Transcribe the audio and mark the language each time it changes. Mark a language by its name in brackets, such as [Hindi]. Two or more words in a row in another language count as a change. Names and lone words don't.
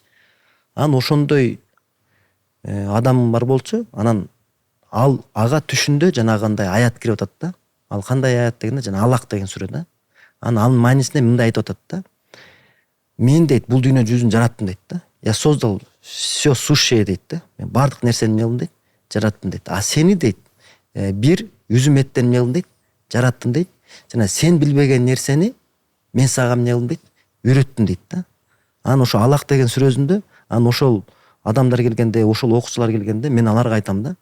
[Kyrgyz] Анан ошондой адам бар болчу, анан ал ага түшүндө жанагындай аят кирип атат да. Ал кандай аят дегенде жана Аллах деген сүрө да. Анан анын маанисинде мындай айтып атат да. Мен дейт бул дүйнө жүзүн жараттым дейт да. [Russian] Я создал все сущее [Kyrgyz] дейт да. Мен бардык нерсени эмне кылдым дейт, жараттым дейт. Сени дейт бир үзүм эттен эмне кылдым дейт, жараттым дейт. Жана сен билбеген нерсени мен сага эмне кылдым дейт, үйрөттүм дейт да. Анан ошо Аллах деген сүрөсүндө, анан ошол адамдар келгенде, ошол окуучулар келгенде мен аларга айтам да.